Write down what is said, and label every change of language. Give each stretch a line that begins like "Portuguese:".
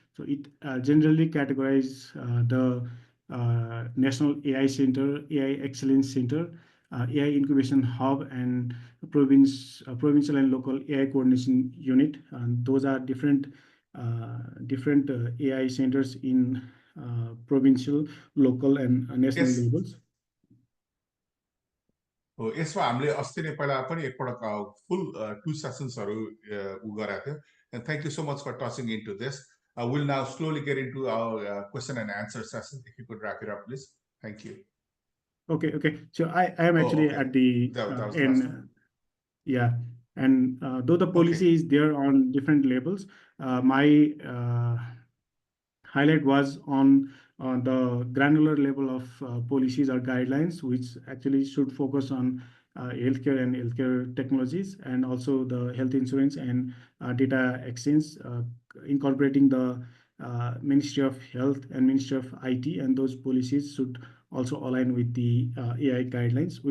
English: So it generally categorizes the National AI Center, AI Excellence Center, AI Incubation Hub, and provincial and local AI Coordination Unit. And those are different AI centers in provincial, local, and national Yes. levels.
Nepali: हो यसमा हामीले अस्ति नै पहिला पनि एकपटक फुल 2 सेसन्सहरु उ गराएको थियो
English: and thank you so much for touching into this. We'll now slowly get into our question and answer session. If you could wrap it up, please. Thank you. Okay. So I am actually okay. at the that was the last end. one. Yeah, and though the policy is there on different levels, my highlight was on the granular level of policies or guidelines, which actually should focus on healthcare and healthcare technologies, and also the health insurance and data exchange, incorporating the Ministry of Health and Ministry of IT, and those policies should also align with the AI guidelines.